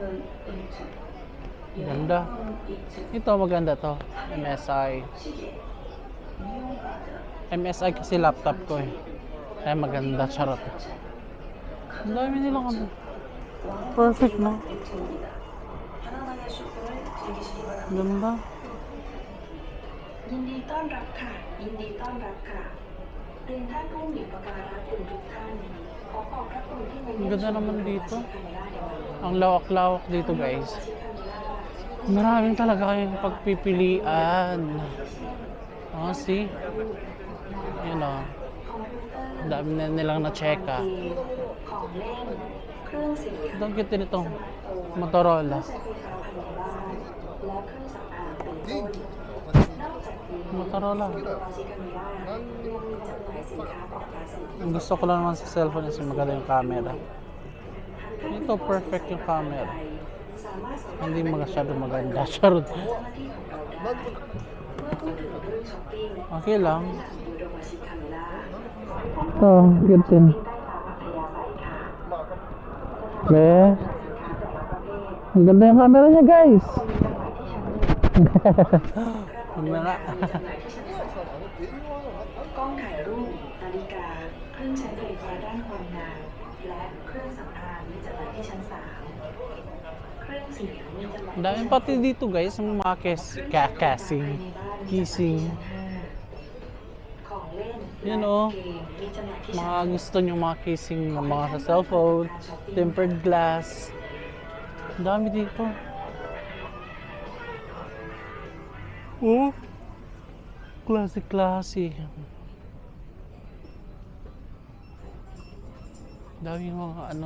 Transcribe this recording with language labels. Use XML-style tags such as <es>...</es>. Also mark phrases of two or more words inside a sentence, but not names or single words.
<tl>Ganda. Ito maganda to. MSI. MSI kasi laptop ko eh. Ay maganda, charot. Ang dami nilang ano. Perfect, no? Ganda.</tl> <th>ยินดีต้อนรับค่ะ ยินดีต้อนรับค่ะเรียนท่านผู้มีประการรักคุณทุกท่าน ขอขอบพระคุณที่มา</th> <tl>Ang</tl> <th>เยี่ยม</th> <tl>ganda</tl> <th>ชม</th> <tl>naman dito.</tl> <th>คาเมล่าในวันนี้</th> <tl>Ang lawak-lawak dito, guys. Maraming talaga kayong pagpipilian. Oh, see? Yun o. Ang dami na nilang na-checka.</tl> <th>ของเล่น เครื่องเสียง</th> <tl>Ito ang cute nito. Motorola.</tl> <th>ใช้ไฟฟ้าภายในบ้านและเครื่องสำอางเป็นต้นนอกจากนี้</th> <tl>Motorola.</tl> <th>โนราชิคาเมล่ายังมีจำหน่ายสินค้าปลอดภาษี</th> <tl>Ang gusto ko lang naman sa cellphone is yung maganda yung camera. Ito, perfect yung camera.</tl> <th>สามารถสัมผัส</th> <tl>Hindi masyado maganda. Charot.</tl> <th>เจ้าหน้าที่ของเราได้เมื่อพูดถึงเรื่องช้อปปิ้ง</th> <tl>Okay lang.</tl> <th>ยูโดมาชิคาเมล่า</th> <tl>Ito, cute din.</tl> <th>ได้ตามอัธยาศัยค่ะ</th> <tl>Be. Ang ganda yung camera niya, guys.</tl> <th>มี</th> <tl>Ang nga.</tl> <th>จำหน่ายที่ชั้นสองกล้องถ่ายรูป นาฬิกา เครื่องใช้ไฟฟ้าด้านความงามและเครื่องสำอางมีจำหน่ายที่ชั้นสามเครื่องเสียงมีจำหน่าย</th> <tl>Ang dami pati dito, guys. Ang mga casing. Kissing.</tl> <th>ของเล่น</th> <tl>Yan oh.</tl> <th>เกมมีจำหน่ายที่</th> <tl>Mga gusto nyo mga kissing ng mga sa cellphone.</tl> <en>Tempered glass.</en> <tl>Ang dami dito. Oh. Classic. Dami mga ano.</tl>